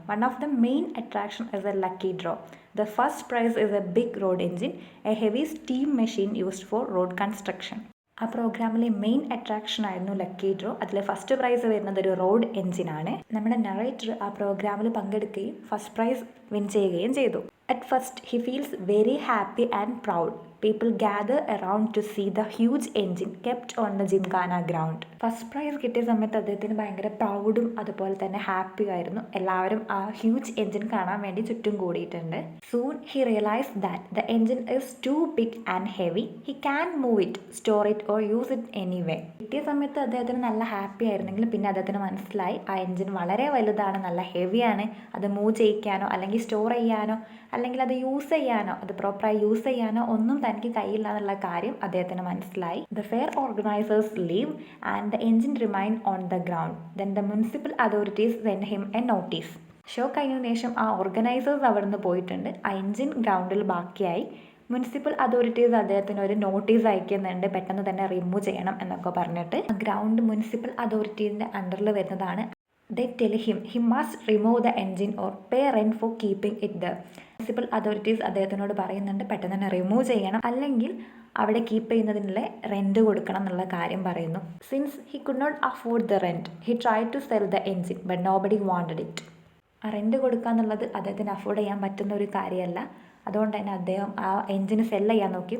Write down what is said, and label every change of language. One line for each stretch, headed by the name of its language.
English: One of the main attraction is a lucky draw. The first prize is a big road engine, a heavy steam machine used for road construction.
Malayalam: ആ പ്രോഗ്രാമിലെ main attraction ആയിരുന്നു lucky draw. അതിൽ first prize വരുന്നത് ഒരു road എഞ്ചിനാണ്. നമ്മുടെ narrator ആ പ്രോഗ്രാമിൽ പങ്കെടുക്കുകയും ഫസ്റ്റ് പ്രൈസ് വിൻ ചെയ്യുകയും ചെയ്തു.
English: At first, he feels very happy and proud. People gather around to see the huge engine kept on the Gymkhana ground.
Malayalam: First prize കിട്ടിയ സമയത്ത് അദ്ദേഹത്തിന് ഭയങ്കര പ്രൗഡും അതുപോലെ തന്നെ ഹാപ്പി ആയിരുന്നു. എല്ലാവരും ആ ഹ്യൂജ് എഞ്ചിൻ കാണാൻ വേണ്ടി ചുറ്റും കൂടിയിട്ടുണ്ട്.
English: Soon he realized that the engine is too big and heavy. He can't move it, store it or use it anyway.
Malayalam: കിട്ടിയ സമയത്ത് അദ്ദേഹത്തിന് നല്ല ഹാപ്പി ആയിരുന്നെങ്കിലും പിന്നെ അദ്ദേഹത്തിന് മനസ്സിലായി ആ എഞ്ചിൻ വളരെ വലുതാണ്, നല്ല ഹെവിയാണ്. അത് മൂവ് ചെയ്യിക്കാനോ അല്ലെങ്കിൽ സ്റ്റോർ ചെയ്യാനോ അല്ലെങ്കിൽ അത് യൂസ് ചെയ്യാനോ അത് പ്രോപ്പറായി യൂസ് ചെയ്യാനോ ഒന്നും തനിക്ക് കഴിയില്ല എന്നുള്ള കാര്യം അദ്ദേഹത്തിന് മനസ്സിലായി.
English: The fair organisers leave and the engine remain on the ground. Then the municipal authorities send him a notice.
Malayalam: Show കഴിഞ്ഞതിന് ശേഷം ആ ഓർഗനൈസേഴ്സ് അവിടെ നിന്ന് പോയിട്ടുണ്ട്. ആ എഞ്ചിൻ ഗ്രൗണ്ടിൽ ബാക്കിയായി. മുനിസിപ്പൽ അതോറിറ്റീസ് അദ്ദേഹത്തിന് ഒരു നോട്ടീസ് അയക്കുന്നുണ്ട്, പെട്ടെന്ന് തന്നെ റിമൂവ് ചെയ്യണം എന്നൊക്കെ പറഞ്ഞിട്ട്. ഗ്രൗണ്ട് മുനിസിപ്പൽ അതോറിറ്റീസിൻ്റെ അണ്ടറിൽ വരുന്നതാണ്.
English: They tell him he must remove the engine or pay rent for keeping it there.
Malayalam: Municipal authorities അദ്ദേഹത്തിനോട് പറയുന്നുണ്ട് പെട്ടെന്ന് തന്നെ റിമൂവ് ചെയ്യണം, അല്ലെങ്കിൽ അവിടെ കീപ്പ് ചെയ്യുന്നതിനുള്ള റെൻറ്റ് കൊടുക്കണം എന്നുള്ള കാര്യം പറയുന്നു.
English: Since he could not afford the rent, he try to sell the engine but nobody wanted it.
Malayalam: ആ റെൻറ്റ് കൊടുക്കുക എന്നുള്ളത് അദ്ദേഹത്തിന് അഫോർഡ് ചെയ്യാൻ പറ്റുന്ന ഒരു കാര്യമല്ല. അതുകൊണ്ട് തന്നെ അദ്ദേഹം ആ എൻജിന് സെല്ല് ചെയ്യാൻ നോക്കി.